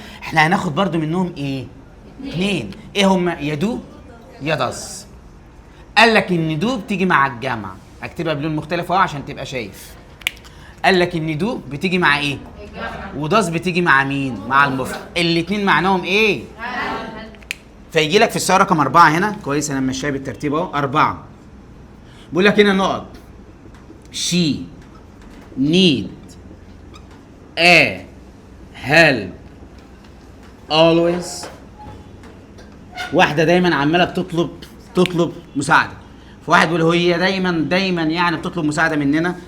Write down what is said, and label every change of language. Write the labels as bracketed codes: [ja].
[ar] احنا هناخد برضو منهم ايه؟ 2. ايه هم؟ يا دو يا داز. قال لك ان دو بتيجي مع الجمع. اكتبها بلون مختلف عشان تبقى شايف. قال لك ان دو بتيجي مع ايه؟ وداز بتيجي مع مين؟ مع المفرد. الاثنين معناهم ايه؟ فيجي لك في السؤال رقم 4 هنا. كويس انا ماشيها بالترتيب اهو. 4 بيقول لك هنا نقط [en] she need a help always. [ar] واحده دايما عماله تطلب مساعده. فواحد بيقول هي دايما يعني بتطلب مساعده مننا.